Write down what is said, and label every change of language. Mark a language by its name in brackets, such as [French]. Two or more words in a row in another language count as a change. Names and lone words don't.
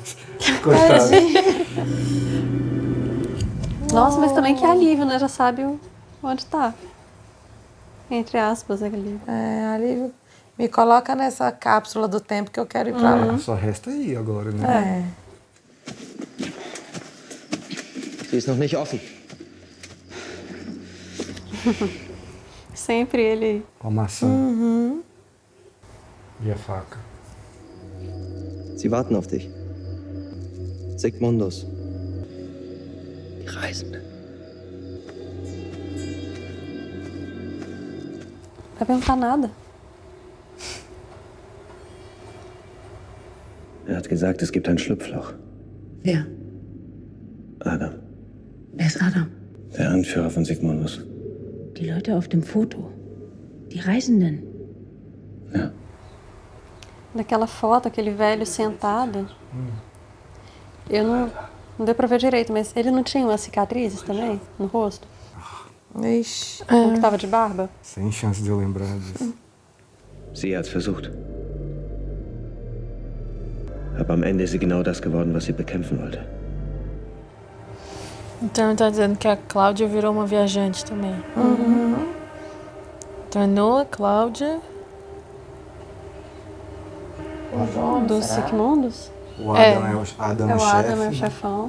[Portuguese] Coitado. Nossa, mas também que alívio, né? Já sabe onde tá. Entre aspas, alívio. É, alívio. Me coloca nessa cápsula do tempo que eu quero ir pra lá. Só resta aí agora, né? [German] Sie ist noch nicht offen. [Portuguese] Sempre ele. Com a maçã. E a faca. [German] Sie warten auf dich. Sigmundus. Die Reisende. [Portuguese] Vai perguntar nada. [German] Er hat gesagt, es gibt ein Schlupfloch. Wer? Adam, Wer ist Adam? der Anführer von Sigmundus. Die Leute auf dem Foto. Die Reisenden. [Portuguese] Daquela foto, aquele velho sentado. Eu não deu pra ver direito, mas ele não tinha umas cicatrizes também no rosto? Ixi. Um que tava de barba? Sem chance de eu lembrar disso. [German] Sie hat's versucht. Aber am Ende ist sie genau das geworden, was sie bekämpfen wollte. [Portuguese] Então ele tá dizendo que a Cláudia virou uma viajante também. Então é Noah, Cláudia. Dos Sigmundus? O Adam é o Adam, É o Adam, é o chefe. chefão.